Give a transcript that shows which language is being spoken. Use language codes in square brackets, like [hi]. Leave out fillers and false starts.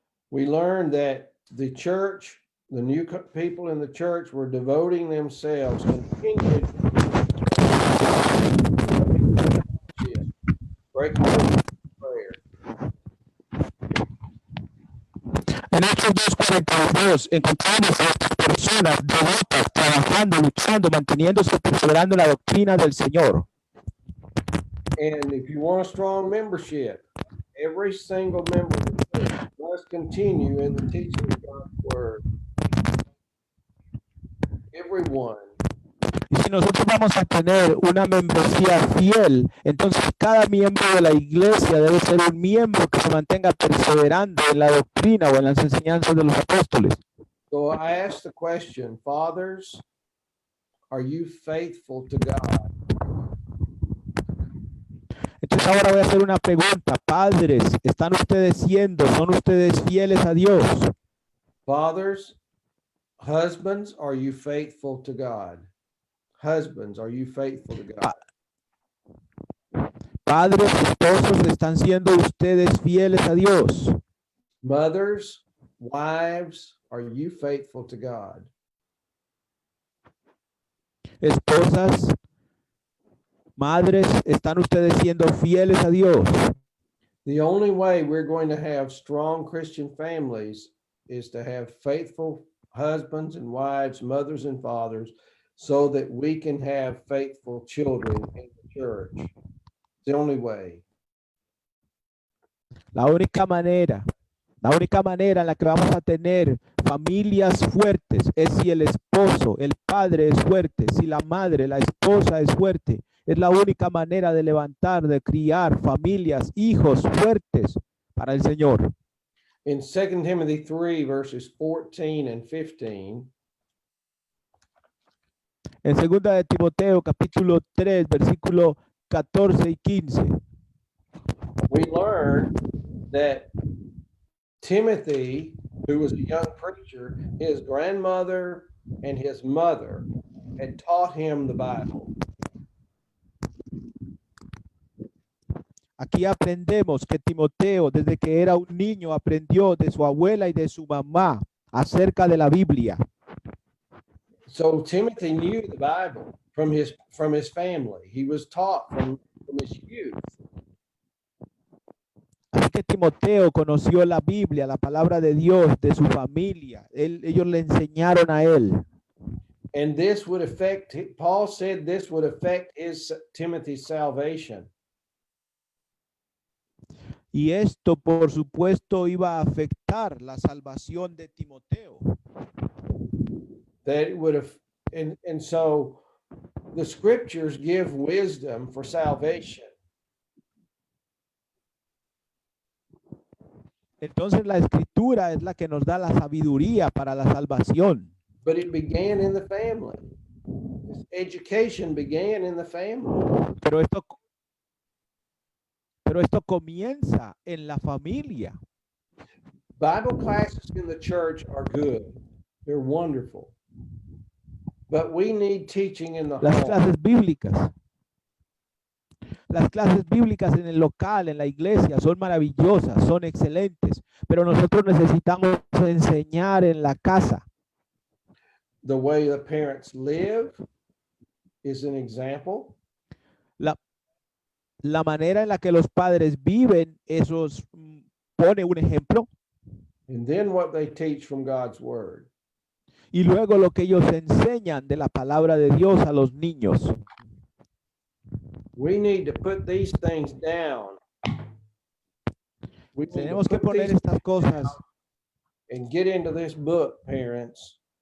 [en] We learned that the church, the new people in the church were devoting themselves continually breaking prayer. [es] En Hechos 2:42 encontramos a estas personas devotas, trabajando, luchando, manteniéndose, perseverando en la doctrina del Señor. [en] And if you want a strong membership, every single member of the church must continue in the teaching of God's word. Everyone. [es] Y si nosotros vamos a tener una membresía fiel, entonces cada miembro de la iglesia debe ser un miembro que se mantenga perseverando en la doctrina o en las enseñanzas de los apóstoles. [en] So I ask the question, fathers, are you faithful to God? [es] Entonces ahora voy a hacer una pregunta. Padres, ¿están ustedes son ustedes fieles a Dios? [en] Fathers, husbands, are you faithful to God? Husbands, are you faithful to God? [es] Padres, esposos, ¿están siendo ustedes fieles a Dios? [en] Mothers, wives, are you faithful to God? [es] Esposas, madres, ¿están ustedes siendo fieles a Dios? [en] The only way we're going to have strong Christian families is to have faithful husbands and wives, mothers and fathers, so that we can have faithful children in the church. It's the only way. [es] La única manera en la que vamos a tener familias fuertes es si el esposo, el padre es fuerte, si la madre, la esposa es fuerte. Es la única manera de levantar, de criar familias, hijos fuertes para el Señor. [en] In 2 Timothy 3, verses 14 and 15, [es] En 2 de Timoteo, capítulo 3, versículo 14 y 15. [en] we learn that Timothy, who was a young preacher, his grandmother and his mother had taught him the Bible. [es] Aquí aprendemos que Timoteo, desde que era un niño, aprendió de su abuela y de su mamá acerca de la Biblia. [en] So Timothy knew the Bible from his family. He was taught from his youth. [es] Así que Timoteo conoció la Biblia, la palabra de Dios, de su familia. Ellos le enseñaron a él. [en] And this would affect, Paul said this would affect Timothy's salvation. [es] Y esto, por supuesto, iba a afectar la salvación de Timoteo. [en] That it would have, and so the scriptures give wisdom for salvation. [es] Entonces la escritura es la que nos da la sabiduría para la salvación. [en] But it began in the family. This education began in the family. [es] Pero esto comienza en la familia. [en] Bible classes in the church are good. They're wonderful. But we need teaching in the [es] Las [en] home. [es] clases bíblicas. Las clases bíblicas en el local, en la iglesia, son maravillosas, son excelentes, pero nosotros necesitamos enseñar en la casa. [en] The way the parents live is an example. [es] La manera en la que los padres viven, eso pone un ejemplo. [en] And then what they teach from God's word. [es] Y luego lo que ellos enseñan de la palabra de Dios a los niños. [en] We need to put these things down We need to [es] Tenemos que [en] put [es] poner [en] these [es] estas cosas. [en] and get into this book, parents.